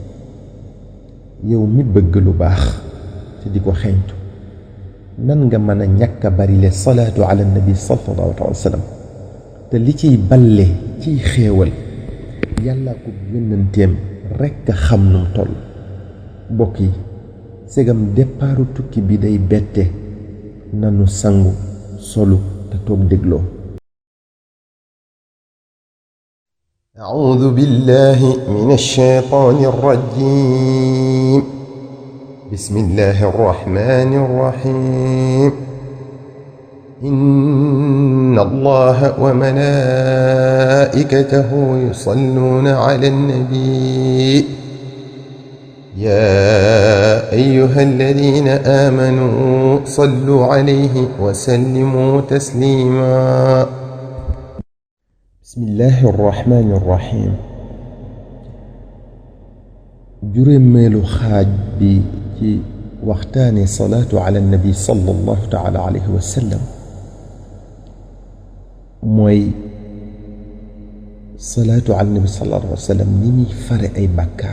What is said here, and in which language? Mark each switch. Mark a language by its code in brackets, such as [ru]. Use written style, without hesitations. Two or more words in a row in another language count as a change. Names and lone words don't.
[wo] yow mi bëgg lu baax te di ko xeeñtu nan nga mën a ñàkk a bari le [ar] الصلاة على النبي صلى الله عليه وسلم [wo] te li ciy balle ciy xéewal yàlla ko yónnanteem rekk a xam num toll. mbokk yi segam départu tukki bi day bette nanu sangu solu te toog dégloo. [ar] أعوذ بالله من الشيطان الرجيم. بسم الله الرحمن الرحيم. إن الله وملائكته يصلون على النبي يا أيها الذين آمنوا صلوا عليه وسلموا تسليما. بسم الله الرحمن الرحيم. [wo] juróomeelu xaaj bi ci waxtaane [ar] الصلاة على النبي صلى الله تعالى عليه وسلم [wo] mooy [ar] الصلاة على النبي صلى الله عليه وسلم [wo] ni muy fare ay bàkkaar.